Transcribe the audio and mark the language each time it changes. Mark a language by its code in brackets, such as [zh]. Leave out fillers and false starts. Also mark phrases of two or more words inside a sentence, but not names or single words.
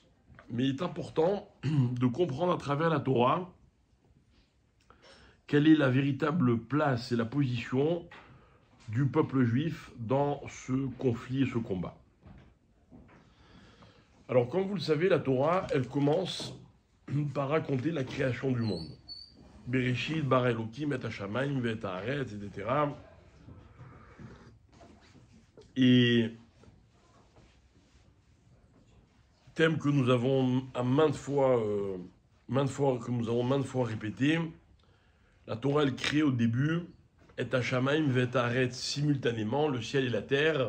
[fr] Mais il est important de comprendre à travers la Torah quelle est la véritable place et la position du peuple juif dans ce conflit et ce combat. Alors, comme vous le savez, la Torah, elle commence par raconter la création du monde. [he] בראשית ברא אלוקים את השמים את הארץ, [fr] etc. Et thème que nous avons maintes fois répété, la Torah, elle crée au début, [he] את השמים את הארץ, [fr] simultanément, le ciel et la terre.